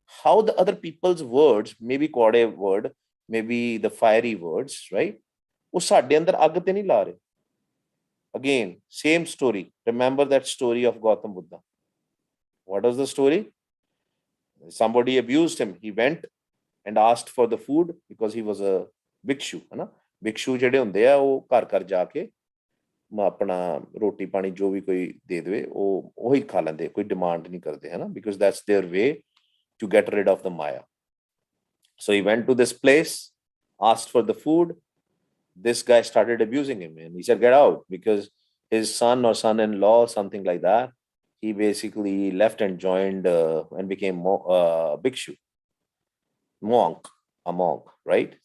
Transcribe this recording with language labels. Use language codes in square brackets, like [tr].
[en] How the other people's words, maybe ਕੌੜੇ word, maybe the fiery words, right? [pa] ਉਹ ਸਾਡੇ ਅੰਦਰ ਅੱਗ ਤੇ ਨਹੀਂ ਲਾ ਰਹੇ. [en] Again, same story. Remember that story of Gautam Buddha. What was the story? Somebody abused him. He went and asked for the food because he was a bhikshu. [pa] है ना? Bhikshu ਜਿਹੜੇ ਹੁੰਦੇ ਆ ਉਹ ਘਰ ਘਰ ਜਾ ਕੇ ਆਪਣਾ ਰੋਟੀ ਪਾਣੀ ਜੋ ਵੀ ਕੋਈ ਦੇ ਦੇਵੇ ਉਹ ਉਹੀ ਖਾ ਲੈਂਦੇ, ਕੋਈ ਡਿਮਾਂਡ ਨਹੀਂ ਕਰਦੇ, ਹੈ ਨਾ, [en] because that's their way to get rid of the maya. So he went to this place, asked for the food. This guy started abusing him and he said, get out, because his son or son-in-law, something like that, he basically left and joined and became bhikshu, a monk, right?